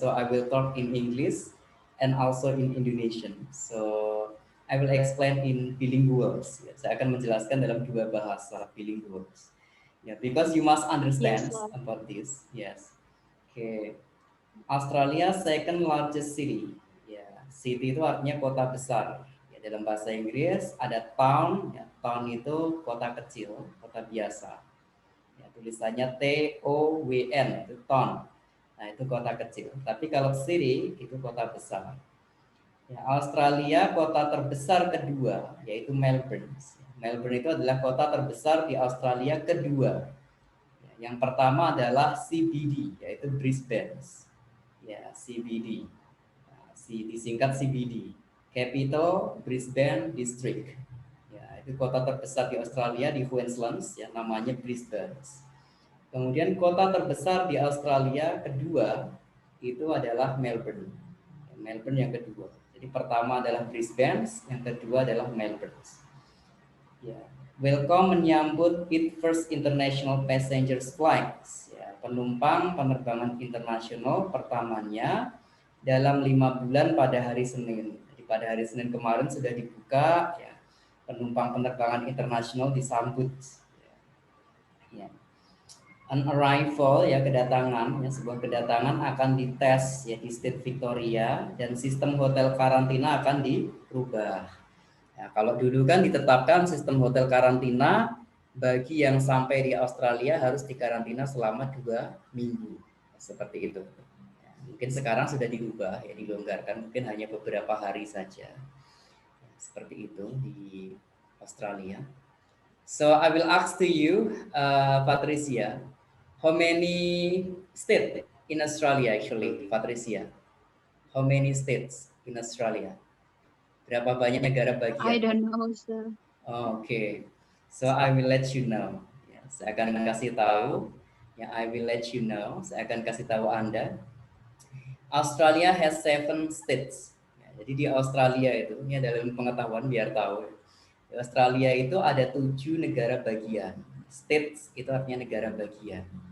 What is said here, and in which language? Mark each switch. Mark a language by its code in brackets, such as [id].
[en] So I will talk in English and also in Indonesian. So I will explain in bilinguals. [id] Ya, saya akan menjelaskan dalam 2 bahasa bilinguals. Ya, [en] because you must understand about this. Yes. [id] Oke. [en] Australia second largest city. [id] Ya, city itu artinya kota besar. Dalam bahasa Inggris ada town, ya, town itu kota kecil, kota biasa. Ya, tulisannya TOWN, itu town. Nah, itu kota kecil. Tapi kalau city itu kota besar. Ya, Australia kota terbesar kedua yaitu Melbourne. Melbourne itu adalah kota terbesar di Australia kedua. Ya, yang pertama adalah CBD yaitu Brisbane. Ya, CBD. Nah, disingkat CBD. Capital Brisbane District. Ya, itu kota terbesar di Australia di Queensland, ya, namanya Brisbane. Kemudian kota terbesar di Australia kedua itu adalah Melbourne. Melbourne yang kedua. Jadi pertama adalah Brisbane, yang kedua adalah Melbourne. [en] Ya, Welcome menyambut its first international passenger flights. [id] Ya, penumpang penerbangan internasional pertamanya dalam 5 bulan pada hari Senin. Jadi pada hari Senin kemarin sudah dibuka, ya, penumpang penerbangan internasional disambut. Ya. [en] An arrival, [id] ya, kedatangan, ya, sebuah kedatangan akan dites, ya, di State Victoria dan sistem hotel karantina akan dirubah. Ya, kalau dulu kan ditetapkan sistem hotel karantina bagi yang sampai di Australia harus dikarantina selama 2 minggu, seperti itu. Mungkin sekarang sudah dirubah, ya, dilonggarkan, mungkin hanya beberapa hari saja. Seperti itu di Australia. [en] So I will ask to you, Patricia, how many states in Australia actually, Patricia? How many states in Australia? [id] Berapa banyak negara [en] I [id] bagian? [en] don't know, sir. Okay, so I will let you know. [id] Ya, saya akan kasih tahu. Ya, [en] I will let you know. [id] Saya akan kasih tahu Anda. [en] Australia has 7 states. [id] Ya, jadi di Australia itu, ini adalah pengetahuan biar tahu. Di Australia itu ada 7 negara bagian. States itu artinya negara bagian.